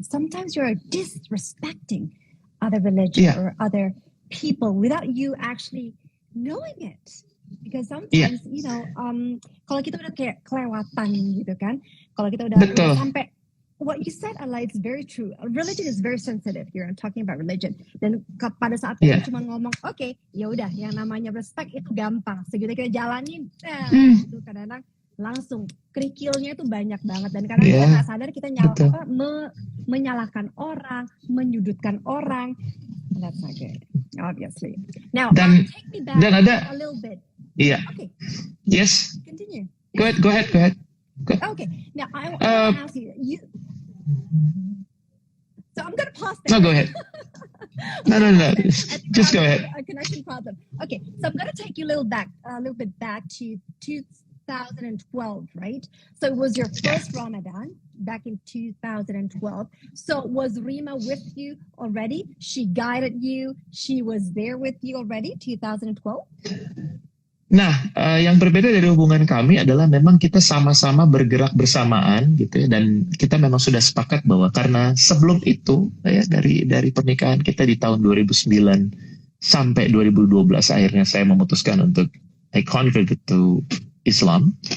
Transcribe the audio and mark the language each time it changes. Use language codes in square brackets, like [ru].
[en] Sometimes you're disrespecting other religion or other people without you actually knowing it. [id] Because sometimes, kalau kita udah kayak kelewatan gitu kan, kalau kita udah sampai [en] what you said, Ala, it's very true. Religion is very sensitive here. I'm talking about religion. [id] Dan pada saat kita cuma ngomong, oke, ya udah, yang namanya respect itu gampang. Segitu kita jalanin, itu kadang-kadang langsung kerikilnya itu banyak banget. Dan kadang kita nggak sadar kita menyalahkan orang, menyudutkan orang. [en] That's not good, obviously. Now, take me back a little bit. Yeah. Okay. Yes. Continue. Go ahead. Okay. Now I want to ask you. So I'm going to pause there. No, go ahead. No. Just go ahead. A connection problem. Okay. So I'm going to take you a little bit back to 2012, right? So it was your first Ramadan back in 2012. So was Rima with you already? She guided you. She was there with you already, 2012? [id] Nah, yang berbeda dari hubungan kami adalah memang kita sama-sama bergerak bersamaan gitu ya, dan kita memang sudah sepakat bahwa karena sebelum itu ya dari pernikahan kita di tahun 2009 sampai 2012 akhirnya saya memutuskan untuk I converted to Islam.